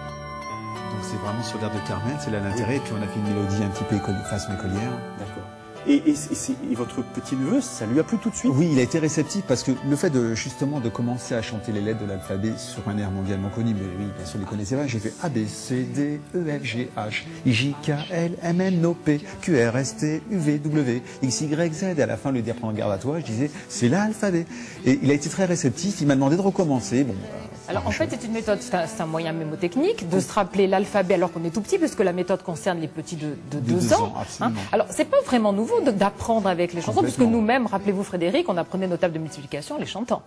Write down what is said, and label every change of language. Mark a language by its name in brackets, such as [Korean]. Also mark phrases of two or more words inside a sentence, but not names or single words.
[French] Donc c'est vraiment sur l'air de Carmen, c'est là l'intérêt. Et puis on a fait une mélodie un petit peu façon écolière. D'accord. Et votre petit-neveu, ça lui a plu tout de suite? Oui, il a été réceptif parce que le fait de justement de commencer à chanter les lettres de l'alphabet sur un air mondialement connu, mais oui, bien sûr, il les connaissait pas. J'ai fait A, B, C, D, E, F, G, H, I, J, K, L, M, N, O, P, Q, R, S, T, U, V, W, X, Y, Z. Et à la fin, le dire prends garde à toi, je disais, c'est l'alphabet. Et il a été très réceptif. Il m'a demandé de recommencer. Bon. Alors en fait, c'est une méthode, c'est un moyen mémotechnique de se rappeler l'alphabet alors qu'on est tout petit, puisque la méthode concerne les petits de 2 ans. Absolument. Alors c'est pas vraiment nouveau d'apprendre avec les chansons, puisque nous-mêmes, rappelez-vous Frédéric, on apprenait nos tables de multiplication en les chantant.